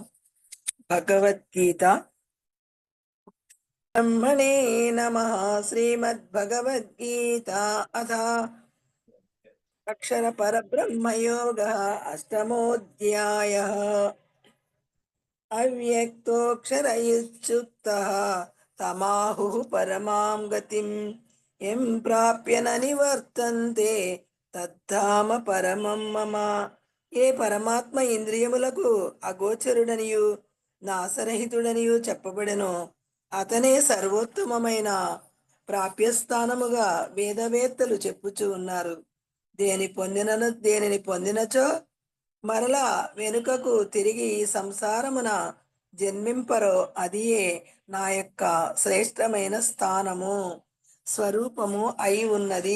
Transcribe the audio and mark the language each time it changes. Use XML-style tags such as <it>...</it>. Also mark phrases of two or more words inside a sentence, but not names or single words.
<sa>భగవద్గీత. బ్రహ్మణే నమః. శ్రీమద్భగవద్గీత అథ అక్షర పరబ్రహ్మయోగః. అష్టమోऽధ్యాయః. అవ్యక్తోऽక్షరయుక్తః తమాహుః పరమాం గతిం యం ప్రాప్య న నివర్తంతే తద్ధామ పరమం మమ.</sa> <te>ఏ పరమాత్మ ఇంద్రియములకు అగోచరుడనియు నాశరహితుడనియు చెప్పబడెను, అతనే సర్వోత్తమమైన ప్రాప్యస్థానముగా వేదవేత్తలు చెప్పుచూ ఉన్నారు. దేనిని పొందినచో మరలా వెనుకకు తిరిగి సంసారమున జన్మింపరో అదియే నా యొక్క శ్రేష్టమైన స్థానము, స్వరూపము అయి ఉన్నది.</te>